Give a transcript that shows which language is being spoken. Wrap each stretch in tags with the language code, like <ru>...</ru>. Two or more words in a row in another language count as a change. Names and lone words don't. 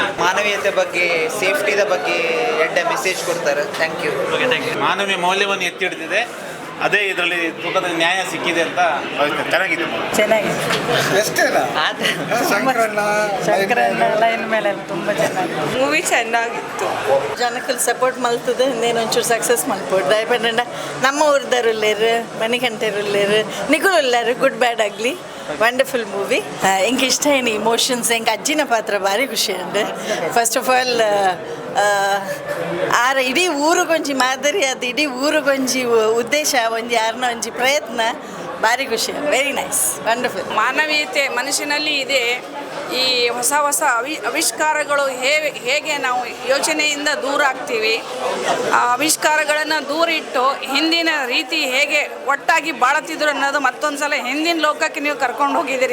<kn>ಮಾನವೀಯತೆ ಬಗ್ಗೆ, ಸೇಫ್ಟಿದ ಬಗ್ಗೆ ಎಡ್ಡೆ ಮೆಸೇಜ್ ಕೊಡ್ತಾರೆ.</kn> <en>thank you.</en> <kn>ಮಾನವೀಯ ಮೌಲ್ಯವನ್ನು ಎತ್ತಿ ಹಿಡಿದಿದೆ. ಅದೇ ಇದರಲ್ಲಿ ತೂಕದ ನ್ಯಾಯ ಸಿಕ್ಕಿದೆ ಅಂತ ಚೆನ್ನಾಗಿದೆ. ಲೈನ್ ಮೇಲೆ ತುಂಬ ಚೆನ್ನಾಗಿ ಮೂವಿ ಚೆನ್ನಾಗಿತ್ತು.</kn> <tcy>ಜನಕ್ಕೆ ಸಪೋರ್ಟ್ ಮಲ್ತದೆ ಇನ್ನೇನು ಒಂಚೂರು ಸಕ್ಸಸ್ ಮಲ್ಪೋಡು ದಯಪಂಡ ನಮ್ಮ ಊರ್ದರುಲ್ಲೇರು ಮಣಿಕಂಠರುಲ್ಲೇರು ನಿಗುಲುಲ್ಲಾರು</tcy> <en>good bad</en> <tcy>ಆಗಲಿ</tcy> <en>wonderful movie.</en> <kn>ಇಂಗೆ ಇಷ್ಟ ಏನು ಇಮೋಷನ್ಸ್ ಹೆಂಗೆ ಅಜ್ಜಿನ ಪಾತ್ರ ಭಾರಿ ಖುಷಿ ಉಂಟು.</kn> <en>first of all</en> <tcy>ಆರ ಇಡೀ ಊರಿಗೊಂಜಿ ಮಾದರಿ ಅದು ಇಡೀ ಊರಿಗೊಂಜಿ ಉದ್ದೇಶ ಒಂಜಿ ಯಾರನ್ನ ಒಂಜಿ ಪ್ರಯತ್ನ ಭಾರಿ ಖುಷಿ.</tcy> <en>very nice, wonderful.</en> <kn>ಮಾನವೀಯತೆ ಮನುಷ್ಯನಲ್ಲಿ ಇದೆ. ಈ ಹೊಸ ಆವಿಷ್ಕಾರಗಳು ಹೇಗೆ ನಾವು ಯೋಚನೆಯಿಂದ ದೂರ ಆಗ್ತೀವಿ, ಆ ಆವಿಷ್ಕಾರಗಳನ್ನು ದೂರ ಇಟ್ಟು ಹಿಂದಿನ ರೀತಿ ಹೇಗೆ ಒಟ್ಟಾಗಿ ಬಾಳುತ್ತಿದ್ರು ಅನ್ನೋದು ಮತ್ತೊಂದು ಸಲ ಹಿಂದಿನ ಲೋಕಕ್ಕೆ ನೀವು ಕರ್ಕೊಂಡು ಹೋಗಿದ್ದೀರಿ.</kn>